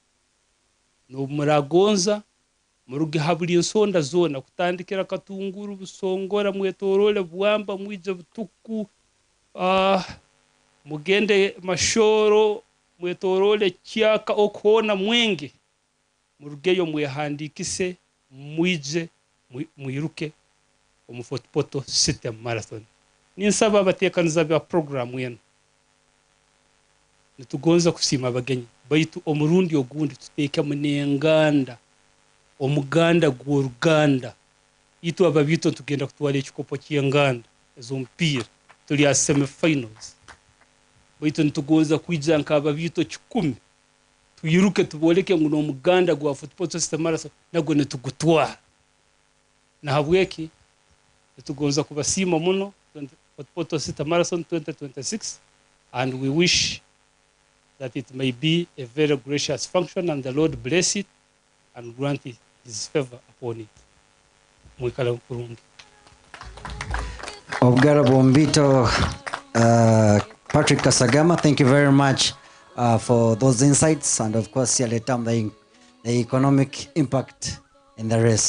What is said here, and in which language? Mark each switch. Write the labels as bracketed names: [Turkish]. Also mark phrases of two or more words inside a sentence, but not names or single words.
[Tooro] no muragonza muruge habuli ensonda zona kutandikira Katunguru Busongora mwetorole Bwamba mwije Butuku mugende Mashoro mwetorole Kyaka okuona Mwenge murugeyo mwehandikise mwije mwiruke omu Fort Portal City Marathon. Ninsaba abatekaniza bya program yenu nitugonza kusima abagenyi baitu omurundi ogundi tuteka munenganda omuganda gw'Uruganda itu ababito tugenda kutwala ekikopo ky'enganda ezompira tuli a semi-finals baitu nitugonza kwija nka ababito 10 tuyiruke tuboleke nguno omuganda gwa Fort Portal City Marathon nago netugutwara na habweki nitugonza kubasima muno Fort Portal City Marathon 2026 [English] and we wish that it may be a very gracious function and the Lord bless it and grant his favor upon it. [Tooro] Mwikala kurungi. Obgara Bombito, Patrick Kasagama, [English] thank you very much for those insights and of course the economic impact in the race.